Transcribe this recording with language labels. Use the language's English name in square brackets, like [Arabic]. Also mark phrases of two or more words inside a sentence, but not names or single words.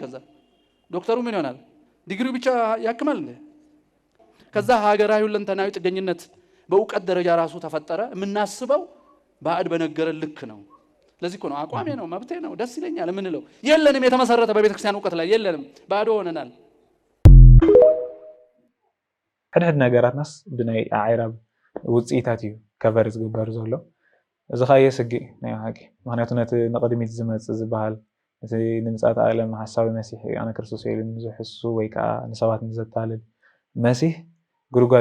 [Amharic] ከዛ ዶክተሩ ምን ይሆናል? ዲግሪው ብቻ ያክማል እንዴ? ከዛ ሀገራዊ ሁለንተናዊ ጥገኝነት በእውቀት ደረጃ ራሱ ተፈጠረ። የምናስበው ባዕድ በነገረን ልክ ነው። ለዚህ እኮ ነው አቋሜ ነው መብቴ ነው ደስ ይለኛል የምንለው። የለንም የተመሰረተ በቤተ ክርስቲያን እውቀት ላይ የለንም፣ ባዶ ሆነናል። [Tigrinya] ሕድሕድ ነገራትናስ ብናይ አዕራብ ውፅኢታት እዩ ከቨር ዝግበር ዘሎ እዚ ኸ የስግእ ናይ ሓቂ ምክንያቱ ነቲ ንቅድሚት ዝመፅእ ዝበሃል እቲ ንምፅኣት ዓለም ሓሳዊ መሲሕ ኣነ ክርስቶስ ኢልን ዝሕሱ ወይ ከዓ ንሰባት ንዘታልል መሲሕ ጉድጓድ